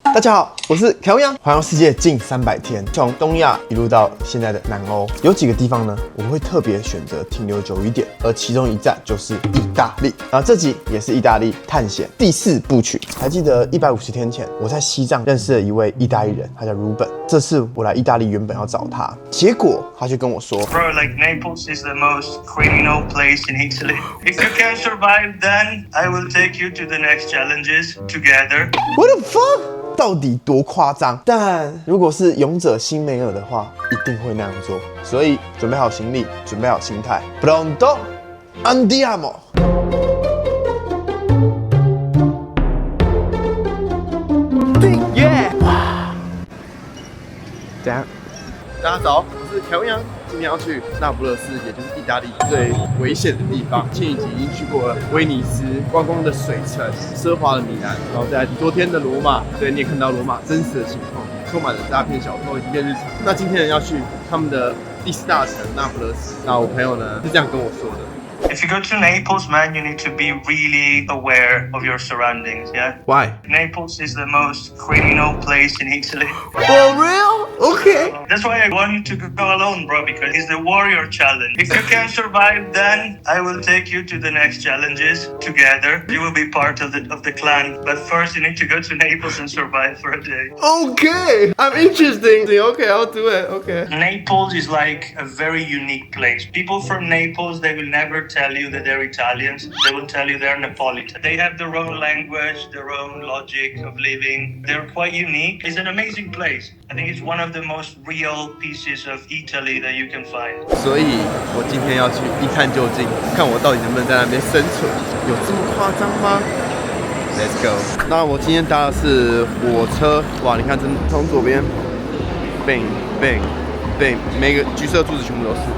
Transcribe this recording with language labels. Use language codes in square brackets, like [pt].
[zh] 大家好，我是凯文杨，环游世界近300天，从东亚一路到现在的南欧，有几个地方呢，我会特别选择停留久一点，而其中一站就是意大利。然后这集也是意大利探险第4部曲。还记得150天前，我在西藏认识了一位意大利人，他叫 Ruben。这次我来意大利原本要找他，结果他就跟我说 [en] ，Bro, like Naples is the most criminal place in Italy. If you can survive, then I will take you to the next challenges together. What the fuck？ [zh] 到底多夸张？但如果是勇者辛梅尔的话，一定会那样做。所以准备好行李，准备好心态 ， [it] Pronto, andiamo！ [zh] 耶！哇！怎样？大家早，我是凯文杨。今天要去那不勒斯，也就是意大利最危险的地方。前一集已经去过了威尼斯，观光的水城，奢华的米兰，然后在昨天的罗马，对，你也看到罗马真实的情况，充满了诈骗小偷，已经变日常。那今天要去他们的第4大城那不勒斯。那我朋友呢是这样跟我说的。 [en] If you go to Naples, man, you need to be really aware of your surroundings, yeah? Why? Naples is the most criminal place in Italy. For real? Okay. That's why I want you to go alone, bro, because it's the warrior challenge. If you can survive, then I will take you to the next challenges together. You will be part of the clan. But first, you need to go to Naples and survive for a day. Okay. I'm interested. Okay, I'll do it. Okay. Naples is like a very unique place. People from Naples, they will never tell you that they're Italians. They will tell you they're Napolitan. They have their own language, their own logic of living. They're quite unique. It's an amazing place. I think it's one of the most real pieces of Italy that you can find. [zh] 所以我今天要去一探究竟，看我到底能不能在那边生存，有这么夸张吗 ？ [en] Let's go。 [zh] 那我今天搭的是火车，哇，你看，真从左边 ，bang bang bang， 每个橘色柱子全部都是。